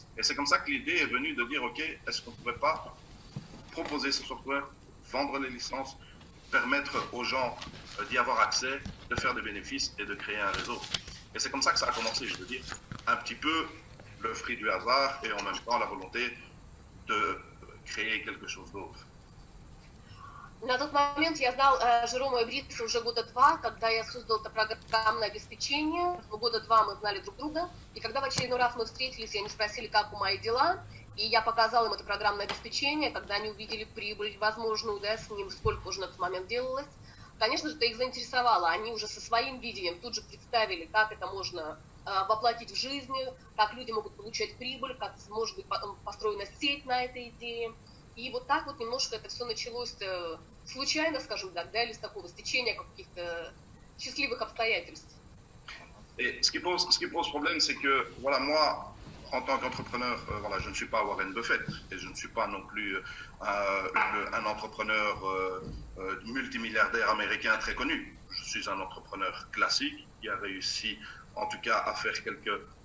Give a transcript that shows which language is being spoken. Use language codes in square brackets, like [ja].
[fr] Et c'est comme ça que l'idée est venue de dire, OK, est-ce qu'on ne pourrait pas proposer ce software, vendre les licences, permettre aux gens d'y avoir accès, de faire des bénéfices et de créer un réseau. Et c'est comme ça que ça a commencé, je veux dire, un petit peu le fruit du hasard et en même temps la volonté de créer quelque chose d'autre. [ru] На тот момент я знал Жерома и Бриса уже года два, когда я создал это программное обеспечение. Года два мы знали друг друга. И когда в очередной раз мы встретились, и они спросили, как у мои дела, и я показал им это программное обеспечение, когда они увидели прибыль возможную, да, с ним, сколько уже на тот момент делалось, конечно же, это их заинтересовало. Они уже со своим видением тут же представили, как это можно воплотить в жизнь, как люди могут получать прибыль, как может быть построена сеть на этой идее. И вот так вот немножко это все началось случайно, скажем так, да, или с такого стечения каких-то счастливых обстоятельств. [fr] Et ce qui pose problème, c'est que, voilà, moi, en tant qu'entrepreneur, voilà, je ne suis pas Warren Buffett et je ne suis pas non plus un entrepreneur multimilliardaire américain très connu. Je suis un entrepreneur classique qui a réussi, en tout cas, à faire quelques